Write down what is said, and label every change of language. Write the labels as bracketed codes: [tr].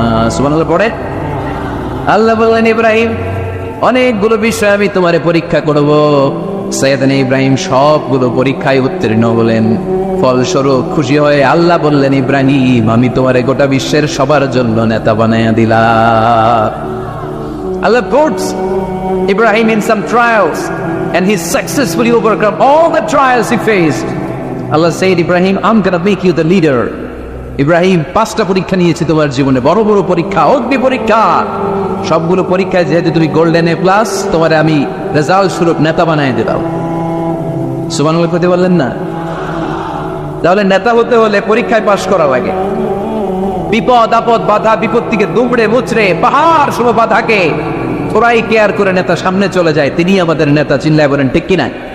[bn] সুবহানাল্লাহ পড়ে আল্লাহ বললেন, ইব্রাহিম অনেকগুলো বিষয় আমি তোমারে পরীক্ষা করব। সৈয়দনা ইব্রাহিম সবগুলো পরীক্ষায় উত্তীর্ণ হলেন। ফলস্বরূপ খুশি হয়ে আল্লাহ বললেন, ইব্রাহিম আমি তোমারে গোটা বিশ্বের সবার জন্য নেতা বানায়া দিলাম। [en] Allah puts Ibrahim in some trials and he successfully overcome all the trials he faced. Allah said, Ibrahim, I'm gonna make you the leader. [bn] Ibrahim 5টা পরীক্ষা নিয়েছি তোমার জীবনে, বড় বড় পরীক্ষা, অগ্নি পরীক্ষা। সবগুলো পরীক্ষায় যেহেতু তুমি গোল্ডেন এ প্লাস, তোমারে আমি রেজাল্ট স্বরূপ নেতা বানায় দিলাম। সুবহানাল্লাহ কইতে বললেন না? তাহলে নেতা হতে হলে পরীক্ষায় পাশ করা লাগে। বিপদ আপদ বাধা বিপত্তিকে দুমড়ে মুচড়ে পাহাড় সম বাধাকে থোড়াই কেয়ার করে নেতা সামনে চলে যায়, তিনি আমাদের নেতা। চিল্লায় বলেন ঠিক কিনা?